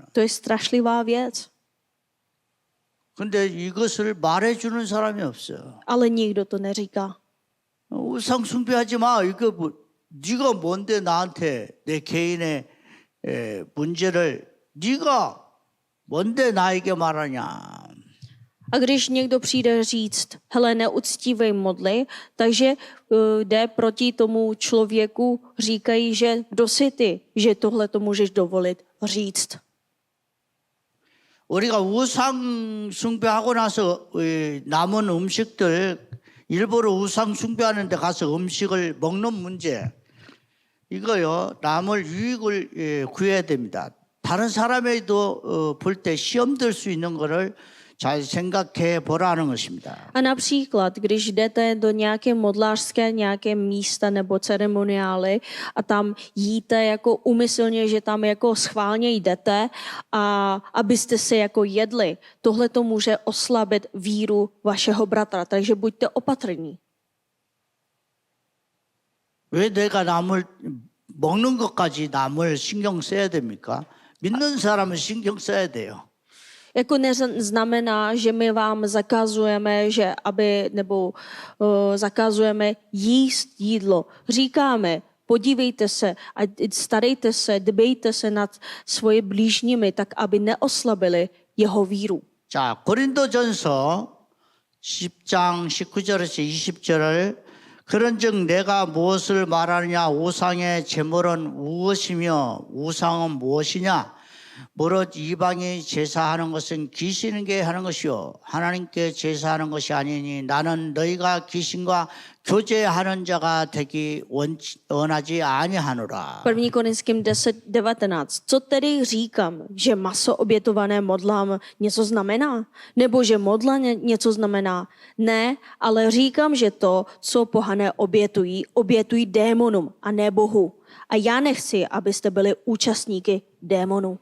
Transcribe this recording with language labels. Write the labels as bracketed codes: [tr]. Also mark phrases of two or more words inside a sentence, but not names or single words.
[cs] To je strašlivá věc. [ko] 근데 이것을 말해 주는 사람이 없어요. [cs] Ale nikdo to neříká. [ko] 우상 숭배하지 마. 이거 네가 뭔데 나한테 내 개인의 문제를 네가 뭔데 나에게 말하냐. [cs] A když někdo přijde říct, hele, neuctívej modly, takže jde proti tomu člověku, říkají, že kdo jsi ty, že tohle to můžeš dovolit říct. [ko] 우리가 우상 숭배하고 나서 남은 음식들 일부러 우상 숭배하는 데 가서 음식을 먹는 문제 이거요 남을 유익을 구해야 됩니다. 다른 사람에도 볼 때 시험 들 수 있는 거를 잘 생각해 보라는 것입니다. [cs] A například, když jdete do nějaké modlářské nějaké místa nebo ceremoniály a tam jíte jako úmyslně, že tam jako schválně jdete a abyste se jako jedli, tohle to může oslabit víru vašeho bratra, takže buďte opatrní. [ko] 왜 내가 먹는 것까지 남을 신경 써야 됩니까? 믿는 사람은 신경 써야 돼요. [cs] Jako neznamená, že my vám zakazujeme, zakazujeme jíst jídlo. Říkáme, podívejte se a starejte se, dbejte se nad svoji blížními, tak aby neoslabili jeho víru. [ko] 자, 고린도전서 10장 19절에서 20절을 그런즉 내가 무엇을 말하느냐? 우상의 제물은 무엇이며 우상은 무엇이냐? 무릇 이방이 제사하는 것은 귀신에게 하는 것이요 하나님께 제사하는 것이 아니니 나는 너희가 귀신과 교제하는 자가 되기 원하지 아니하노라. [cs] 1. Korinským 10:19. Co tedy říkám, že maso obětované modlám něco znamená? Nebo že modla něco znamená? Ne, ale říkám, že to, co pohané obětují démonům a ne Bohu. A já nechci, abyste byli účastníky démonů.